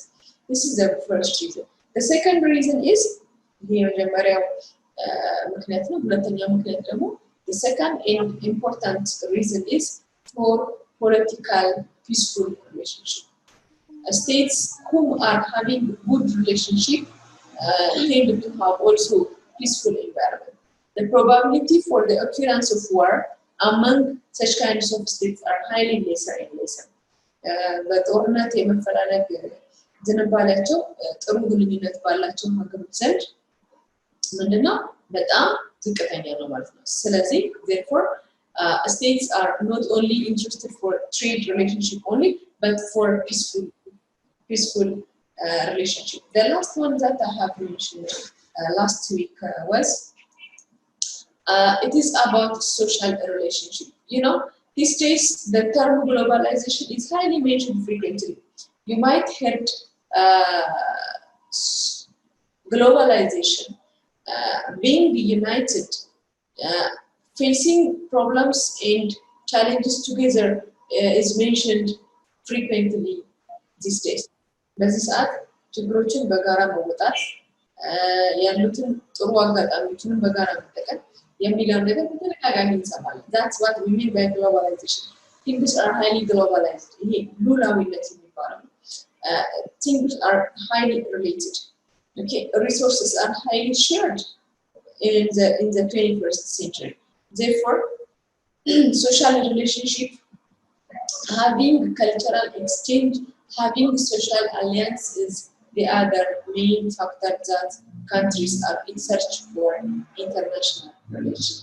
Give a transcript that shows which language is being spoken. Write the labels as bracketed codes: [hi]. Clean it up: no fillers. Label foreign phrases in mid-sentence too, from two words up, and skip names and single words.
[en] This is the first reason. The second reason is the second important reason is for political peaceful relationship. States who are having good relationship tend to have also peaceful environment. The probability for the occurrence of war among such kinds of states are highly lesser and lesser. [am] በጦርነት የመፈላለግ ዝንባሌያቸው ጥሩ ግንኙነት ባላቸው ሀገሮች ዘንድ ምንድነው በጣም ዝቅተኛ ነው ማለት ነው። ስለዚህ [en] therefore states are not only interested for trade relationship only but for peaceful relationship. The last one that I have mentioned last week was it is about social relationship. You know, these days the term globalization is highly mentioned frequently. You might heard globalization, being united, facing problems and challenges together is mentioned frequently these days. [am] በዚህ ሰዓት ችግሮችን በጋራ መወጣት ያሉትን ጥሩ አጋጣሚዎችን በጋራ መጠቀም የሚለው ነገር በተደጋጋሚ እንሰማለን። [en] That's what we mean by globalization. Things are highly globalized. [am] ይሄ ሉላዊነት የሚባለው [en] things are highly related. Okay, resources are highly shared in the 21st century. Therefore, social relationship, having cultural exchange, having social alliance is the other main factor that countries are in search for international relations.